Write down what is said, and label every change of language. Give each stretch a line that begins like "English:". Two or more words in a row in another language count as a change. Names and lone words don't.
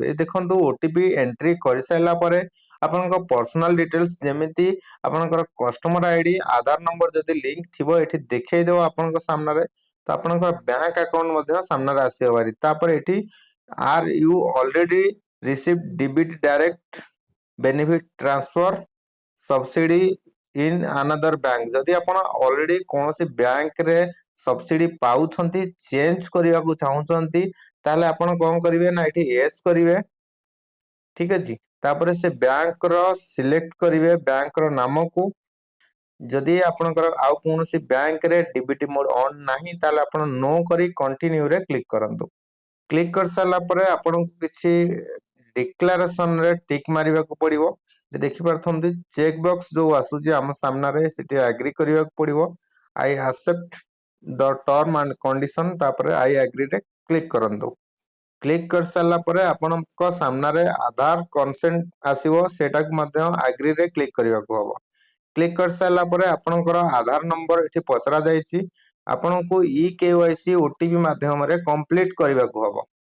Odia: ଏ ଦେଖନ୍ତୁ
English: OTP entry
Odia: କରି ସାରିଲା ପରେ ଆପଣଙ୍କ
English: personal details
Odia: ଯେମିତି ଆପଣଙ୍କର
English: customer ID
Odia: ଆଧାର ନମ୍ବର ଯଦି ଲିଙ୍କ ଥିବ ଏଠି ଦେଖାଇ ଦେବ ଆପଣଙ୍କ ସାମନା ରେ। ତ ଆପଣଙ୍କର
English: bank account
Odia: ମଧ୍ୟ ସାମନା ରେ ଆସି ଯିବ। ତାପରେ ଏଠି
English: are you already received DBT direct benefit transfer subsidy in another bank.
Odia: ଯଦି ଆପଣ ଅଲରେଡି କୌଣସି ବ୍ୟାଙ୍କ ରେ ସବସିଡି ପାଉଛନ୍ତି ଚେଞ୍ଜ କରିବା କୁ ଚାହୁଁଛନ୍ତି ତାହେଲେ ଆପଣ କଣ କରିବେ ନା ଏଠି ୟେସ କରିବେ। ଠିକ ଅଛି। ତାପରେ ସେ ବ୍ୟାଙ୍କ ର ସିଲେକ୍ଟ କରିବେ ବ୍ୟାଙ୍କ ର ନାମ କୁ। ଯଦି ଆପଣଙ୍କର ଆଉ କୌଣସି ବ୍ୟାଙ୍କ ରେ
English: DBT mode on
Odia: ନାହିଁ ତାହେଲେ ଆପଣ ନୋ କରି କଣ୍ଟିନ୍ୟୁ ରେ କ୍ଲିକ କରନ୍ତୁ। କ୍ଲିକ କରି ସାରିଲା ପରେ ଆପଣ କିଛି ଡିକ୍ଲେରେସନ ରେ ଟିକ ମାରିବା କୁ ପଡ଼ିବ। ଦେଖି ପାରୁଥିବେ
English: check box
Odia: ଯୋଉ ଆସୁଛି ଆମ ସାମନା ରେ ସେଠି ଏଗ୍ରି କରିବା କୁ ପଡ଼ିବ।
English: I accept the term and condition
Odia: ତାପରେ
English: I agree
Odia: ରେ କ୍ଲିକ କରନ୍ତୁ। କ୍ଲିକ କରି ସାରିଲା ପରେ ଆପଣଙ୍କ ସାମନା ରେ ଆଧାର କନସେଣ୍ଟ ଆସିବ, ସେଇଟା କୁ ମଧ୍ୟ ଏଗ୍ରି ରେ କ୍ଲିକ କରିବା କୁ ହେବ। କ୍ଲିକ କରି ସାରିଲା ପରେ ଆପଣଙ୍କର ଆଧାର ନମ୍ବର ଏଠି ପଚରା ଯାଉଛି। ଆପଣଙ୍କୁ ଇ କେୱାଇସି ଓଟିପି ମାଧ୍ୟମ ରେ କମ୍ପ୍ଲିଟ କରିବା କୁ ହେବ।